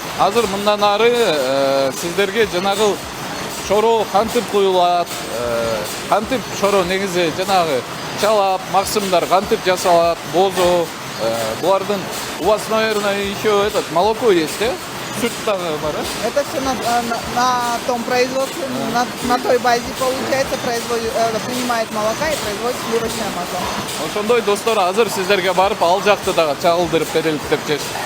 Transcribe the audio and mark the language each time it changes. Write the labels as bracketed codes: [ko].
[ky] Азыр мындан ары сиздерге жанагы шоро кантип куюлат, кантип шоро негизи жанагы чалап, максымдар кантип жасалат, бозо, булардын у вас, наверное, еще этот молоко есть, Сүт дагы бар, [ru] Это все на том производстве, на той базе получается, принимает молока и производит сливочное масло. [ky] Ошондой достор, азыр сиздерге барып ал жакты дагы чагылдырып берелик деп чечтик.